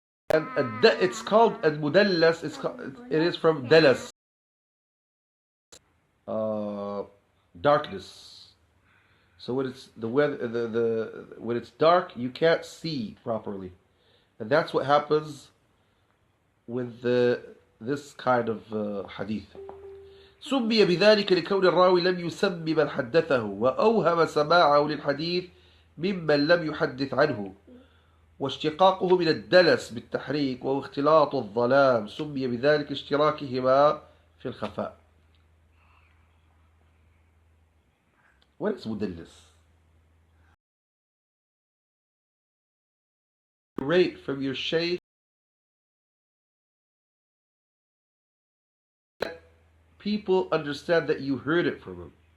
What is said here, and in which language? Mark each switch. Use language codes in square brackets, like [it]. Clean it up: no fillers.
[en] And it's called المدلس. It is from dalas, darkness. So when it's the weather, when it's dark, you can't see properly, and that's what happens with this kind of hadith. [ar] سمي بذلك لكون الراوي لم يسمي من حدثه وأوهم سماعه للحديث ممن لم يحدث عنه، واشتقاقه من الدلس بالتحريك وهو اختلاط الظلام سمي بذلك اشتراكهما في الخفاء. [en] What is مدلس? Rate from your shaykh people understand that you heard it from him.